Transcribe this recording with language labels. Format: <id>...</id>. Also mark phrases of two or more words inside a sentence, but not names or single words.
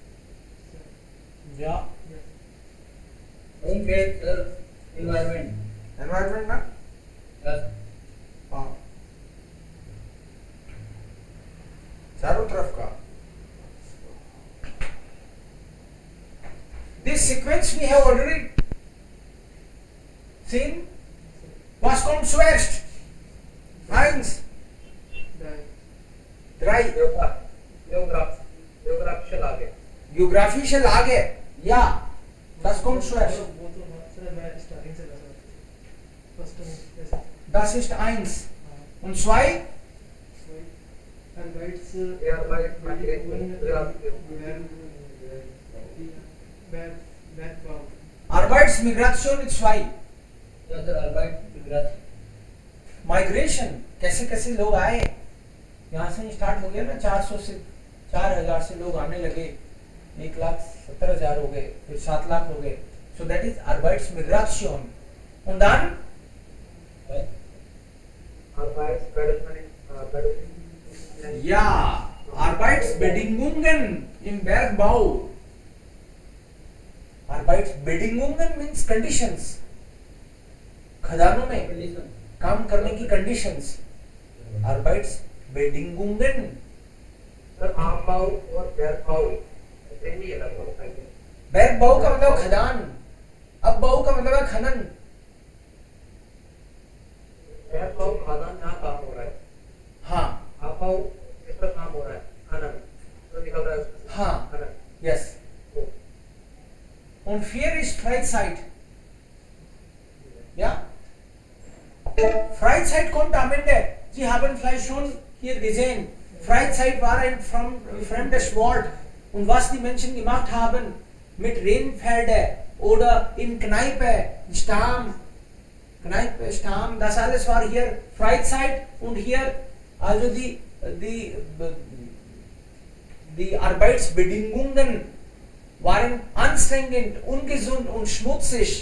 <hi>या</hi> <en>Umfeld environment. एनवायरमेंट</en> <hi>ना हाँ चारों तरफ का</hi> <en>this sequence we have already seen.</en> <de>Was kommt zuerst? Eins, drei. geographische Lage. Geographische Lage. Ja, das kommt zuerst.</de> <hi>वो तो सर मैं स्टार्टिंग से लगा फर्स्ट में ऐसे</hi> <de>Das ist eins. Und zwei? Arbeits Bergbau. Arbeitsmigration ist zwei. Ja, sir, Arbeit Migration.</de> <hi>कैसे कैसे लोग आए यहाँ से स्टार्ट हो गया ना 400 से 4000 से लोग आने लगे 1,70,000 हो गए फिर 7 लाख हो गए</hi> <en>so that is</en> <de>Arbeitsmigration und dann ja Arbeitsbedingungen im Bergbau Arbeitsbedingungen</de> <en>means conditions</en> <hi>खदानों में</hi> <en>condition.</en> <hi>काम करने की कंडीशंस Arbeitsbedingungen सर आमबाऊ और बैरबाऊ सेम ही अलग होता है Bergbau का मतलब खदान अबबाऊ का मतलब है खनन बैरबाऊ खदान जहाँ काम हो रहा है हाँ आमबाऊ इस पर काम हो रहा है खनन तो निकल रहा है उसमें से। हाँ खनन</hi> <de>yes und vier ist Freizeit ja Freizeit kommt am Ende Sie haben vielleicht schon hier gesehen Freizeit war ein fremdes Wort und was die Menschen gemacht haben mit Rennpferde oder in Kneipe, Stamm, Kneipe, Stamm, das alles war hier Freizeit und hier also die Arbeitsbedingungen waren anstrengend, ungesund und schmutzig.</de>